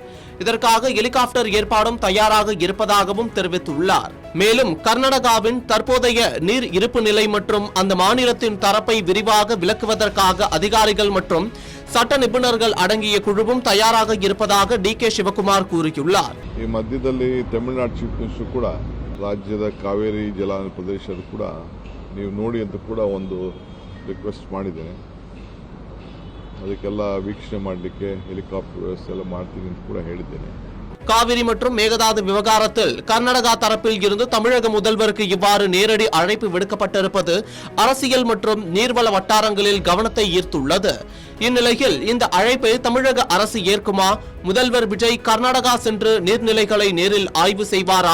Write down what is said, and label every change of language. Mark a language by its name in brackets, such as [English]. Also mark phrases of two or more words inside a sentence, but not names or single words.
[Tamil] இதற்காக ஹெலிகாப்டர் ஏற்பாடும் தயாராக இருப்பதாகவும் தெரிவித்துள்ளார். மேலும் கர்நாடகாவின் தற்போதைய நீர் இருப்பு நிலை மற்றும் அந்த மாநிலத்தின் தரப்பை விரிவாக விளக்குவதற்காக அதிகாரிகள் மற்றும் சட்ட நிபுணர்கள் அடங்கிய குழுவும் தயாராக இருப்பதாக டி.கே. சிவகுமார் கூறியுள்ளார். [Kannada] ಈ ಮಧ್ಯದಲ್ಲಿ ತಮಿಳುನಾಡು [English] chief minister [Kannada] ಕೂಡ ರಾಜ್ಯದ ಕಾವೇರಿ ಜಲ ಪ್ರದೇಶದ ಕೂಡ ನೀವು ನೋಡಿ ಅಂತ ಕೂಡ ಒಂದು ರಿಕ್ವೆಸ್ಟ್ ಮಾಡಿದ್ದೇನೆ. ಅದಕ್ಕೆಲ್ಲ ವೀಕ್ಷಣೆ ಮಾಡಲಿಕ್ಕೆ ಹೆಲಿಕಾಪ್ಟರ್ ವ್ಯವಸ್ಥೆ ಎಲ್ಲ ಮಾಡ್ತೀನಿ ಅಂತ ಕೂಡ ಹೇಳಿದ್ದೇನೆ. [Tamil] காவிரி மற்றும் மேகதாது விவகாரத்தில் கர்நாடகா தரப்பில் இருந்து தமிழக முதல்வருக்கு இவ்வாறு நேரடி அழைப்பு விடுக்கப்பட்டிருப்பது அரசியல் மற்றும் நீர்வள வட்டாரங்களில் கவனத்தை ஈர்த்துள்ளது. இந்நிலையில் இந்த அழைப்பை தமிழக அரசு ஏற்குமா? முதல்வர் விஜய் கர்நாடகா சென்று நீர்நிலைகளை நேரில் ஆய்வு செய்வாரா?